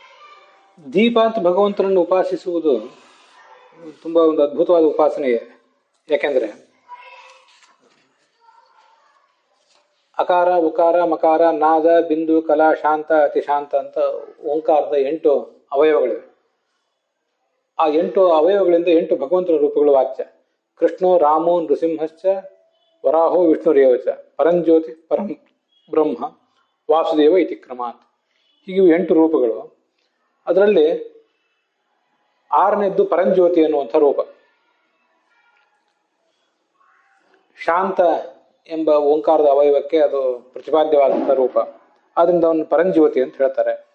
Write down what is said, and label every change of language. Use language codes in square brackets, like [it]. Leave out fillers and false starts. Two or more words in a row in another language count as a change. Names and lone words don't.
[kn] ದೀಪ ಅಂತ ಭಗವಂತನನ್ನು ಉಪಾಸಿಸುವುದು ತುಂಬಾ ಒಂದು ಅದ್ಭುತವಾದ ಉಪಾಸನೆಯೇ. ಯಾಕೆಂದ್ರೆ ಅಕಾರ ಉಕಾರ ಮಕಾರ ನಾದ ಬಿಂದು ಕಲಾ ಶಾಂತ ಅತಿಶಾಂತ ಅಂತ ಓಂಕಾರದ 8 ಅವಯವಗಳಿವೆ. ಆ 8 ಅವಯವಗಳಿಂದ 8 ಭಗವಂತನ ರೂಪಗಳು ವಾಚ್ಯ. [sa] ಕೃಷ್ಣೋ ರಾಮೋ ನೃಸಿಂಹಶ್ಚ ವರಾಹೋ ವಿಷ್ಣುರೇವಚ ಪರಂಜ್ಯೋತಿ ಪರಂ ಬ್ರಹ್ಮ ವಾಸುದೇವ ಇತಿ ಕ್ರಮಾತ್. [kn] ಹೀಗೆ 8 ರೂಪಗಳು. ಅದರಲ್ಲಿ 6ನೇದ್ದು ಪರಂಜ್ಯೋತಿ ಅನ್ನುವಂಥ ರೂಪ. ಶಾಂತ ಎಂಬ ಓಂಕಾರದ ಅವಯವಕ್ಕೆ ಅದು ಪ್ರತಿಪಾದ್ಯವಾದಂಥ ರೂಪ. ಆದ್ರಿಂದ ಅವನು ಪರಂಜ್ಯೋತಿ ಅಂತ ಹೇಳ್ತಾರೆ.